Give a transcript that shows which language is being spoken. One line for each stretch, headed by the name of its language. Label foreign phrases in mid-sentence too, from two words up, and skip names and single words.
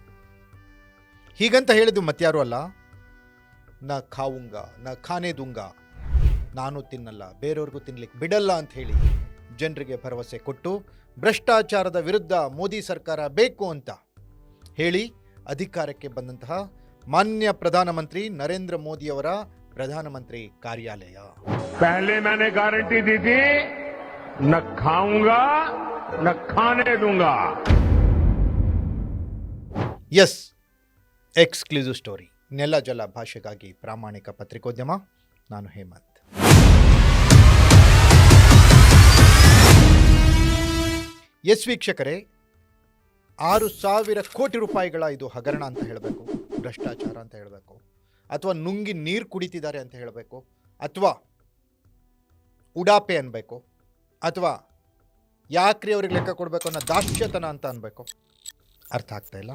Kannada: ಹೀಗಂತ ಹೇಳಿದ್ದು ಮತ್ಯಾರು ಅಲ್ಲ,
Hindi: न खाऊंगा न खाने दूंगा,
Kannada: ನಾನು ತಿನ್ನಲ್ಲ ಬೇರೆಯವ್ರಿಗೂ ತಿನ್ನಲಿಕ್ಕೆ ಬಿಡಲ್ಲ ಅಂತ ಹೇಳಿ ಜನರಿಗೆ ಭರವಸೆ ಕೊಟ್ಟು ಭ್ರಷ್ಟಾಚಾರದ ವಿರುದ್ಧ ಮೋದಿ ಸರ್ಕಾರ ಬೇಕು ಅಂತ ಹೇಳಿ ಅಧಿಕಾರಕ್ಕೆ ಬಂದಂತಹ ಮಾನ್ಯ ಪ್ರಧಾನಮಂತ್ರಿ ನರೇಂದ್ರ ಮೋದಿಯವರ ಪ್ರಧಾನಮಂತ್ರಿ ಕಾರ್ಯಾಲಯ.
Hindi: पहले मैंने गारंटी दी थी, न खाऊंगा न खाने दूंगा.
Kannada: ಎಸ್, ಎಕ್ಸ್ಕ್ಲೂಸಿವ್ ಸ್ಟೋರಿ, ನೆಲ ಜಲ ಭಾಷೆಗಾಗಿ ಪ್ರಾಮಾಣಿಕ ಪತ್ರಿಕೋದ್ಯಮ. ನಾನು ಹೇಮಂತ್. ಎಸ್ ವೀಕ್ಷಕರೇ, 6,000 ಕೋಟಿ ರೂಪಾಯಿಗಳ ಇದು ಹಗರಣ ಅಂತ ಹೇಳಬೇಕು, ಭ್ರಷ್ಟಾಚಾರ ಅಂತ ಹೇಳಬೇಕು, ಅಥವಾ ನುಂಗಿ ನೀರು ಕುಡಿತಿದ್ದಾರೆ ಅಂತ ಹೇಳಬೇಕು, ಅಥವಾ ಉಡಾಪೆ ಅನ್ಬೇಕು, ಅಥವಾ ಯಾಕ್ರಿ ಅವ್ರಿಗೆ ಲೆಕ್ಕ ಕೊಡಬೇಕು ಅನ್ನೋ ದಾಸ್ಯತನ ಅಂತ ಅನ್ಬೇಕು, ಅರ್ಥ ಆಗ್ತಾ ಇಲ್ಲ.